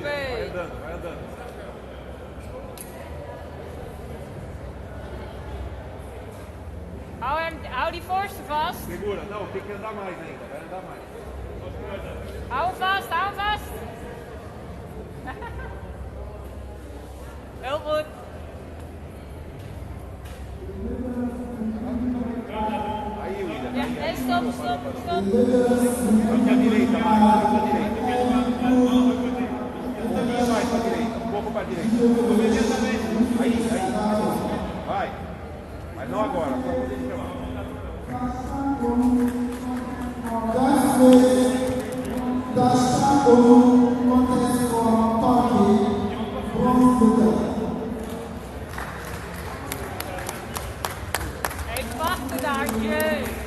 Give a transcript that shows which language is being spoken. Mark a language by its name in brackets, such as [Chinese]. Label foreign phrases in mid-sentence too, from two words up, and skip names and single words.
[Portuguese] Vai andando, vai andando. [Dutch] Hou die voorste vast. [Portuguese] Segura, não, tem que andar mais ainda, vai andar mais. [Dutch] Hou hem vast, hou hem vast. Heel goed. [Portuguese] Aí, William. [Dutch] Ja, nee, stop, stop, stop. [Portuguese] Vai à direita, vai à direita. Um pouquinho mais para a direita, um pouco para a direita. Aí, aí. Vai. Mas não agora, só quando ele chamar. [Dutch] Even wachten daar, jee.